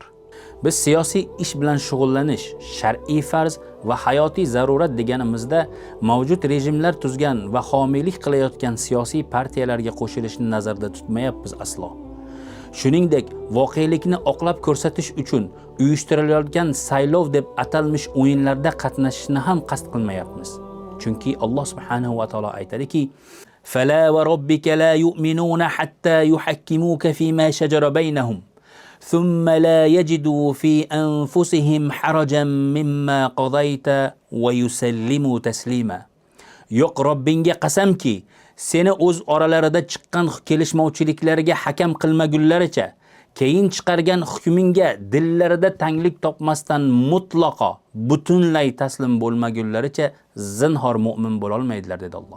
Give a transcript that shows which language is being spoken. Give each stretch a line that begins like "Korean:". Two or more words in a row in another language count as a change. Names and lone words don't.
Uzbek: Biz siyosiy ish bilan shug'ullanish shar'iy farz va hayotiy zarurat deganimizda mavjud rejimlar tuzgan va homiylik qilayotgan siyosiy partiyalarga qo'shilishni nazarda tutmayapmiz aslo. Shuningdek, voqelikni oqlab ko'rsatish uchun uyushtirilayotgan saylov deb atalmish o'yinlarda qatnashishni ham qasd qilmayapmiz.
Arabic: Chunki Alloh سبحانه وتعالى aytadiki: "فلا وربك لا يؤمنون حتى يحكموك فيما شجر بينهم ثم لا يجدوا في أنفسهم حرجا مما قضيت ويسلموا تسليما."
Uzbek: Yo'q, Robbingga qasamki, seni o'z oralarida chiqqan kelishmovchiliklarga hakam qilmagunlaricha, keyin chiqargan hukmingga dillarida tanglik topmasdan mutlaqo butunlay taslim bo'lmagunlaricha zinhor mu'min bo'la olmaydilar dedi Alloh.